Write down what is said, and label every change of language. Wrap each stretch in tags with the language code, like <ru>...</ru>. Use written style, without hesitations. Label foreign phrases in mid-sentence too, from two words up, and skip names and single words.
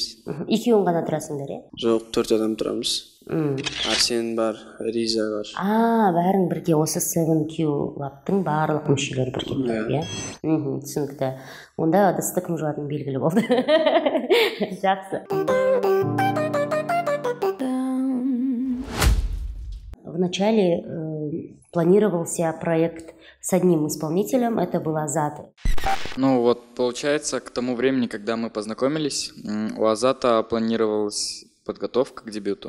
<kk>Екеуің ғана тұрасыңдар, иә? Жоқ, 4 адам тұрамыз. Арсен бар, Риза бар. Бәрің бірге осы 7Q лабтың барлық мүшелері бірге тұрады, иә? Түсінікті. Онда ыдысты кім жуатыны белгілі болды. Жақсы.</kk> <ru>Вначале планировался проект с одним исполнителем, это был Азат. Ну вот, получается, к тому времени, когда мы познакомились, у Азата планировалась подготовка к дебюту.</ru>